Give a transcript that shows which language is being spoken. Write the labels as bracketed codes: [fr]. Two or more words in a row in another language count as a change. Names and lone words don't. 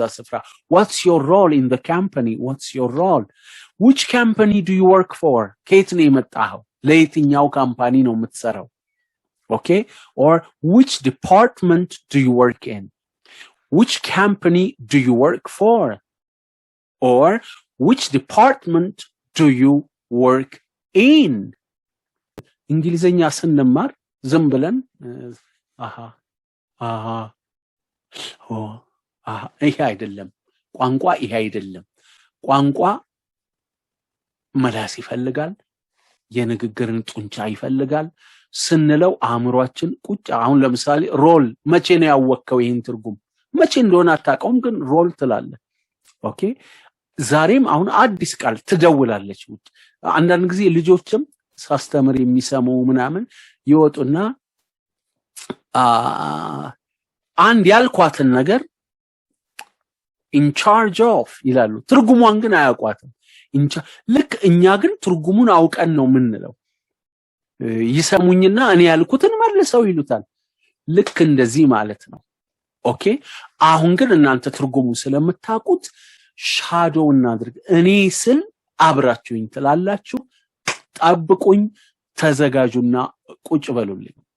[en] ስፍራ what's your role in the company what's your role which company do you work for [am] ከየት ነው የመጣኸው ለየትኛው ካምፓኒ ነው የምትሰራው [en] okay or which department do you work in which company do you work for or which department do you work in [am] እንግሊዝኛ ስንማር ዝም ብለን ይሄ አይደለም ቋንቋ ይሄ አይደለም ቋንቋ መላስ ይፈልጋል የንግግርን ጡንቻ ይፈልጋል ስንለው አእምሮአችን ቁጭ አሁን ለምሳሌ ሮል መቼ ነው ያወቀው ይሄን ትርጉም መቼ እንደሆነ አታውቀውም ግን ሮል ትላለ ኦኬ ዛሬም አሁን አዲስ ቃል ትደውላለች አንዳንድ ጊዜ ልጆችም ሳስተምር የሚሰሙ ምናምን ይወጡና አንድ ያልኳትን ነገር [en] in charge of [am] ይላሉ ትርጉሙን ግን አያውቋትም ልክ እኛ ግን ትርጉሙን አውቀን ነው ምንለው ይሰሙኝና እኔ ያልኩትን መልሰው ይሉታል ልክ እንደዚህ ማለት ነው ኦኬ አሁን ግን እናንተ ትርጉሙን ስለምታውቁት ሻዶው እናድርግ እኔ ስል አብራችሁኝ ትላላችሁ ጠብቁኝ ተዘጋጁና ቁጭ በሉልኝ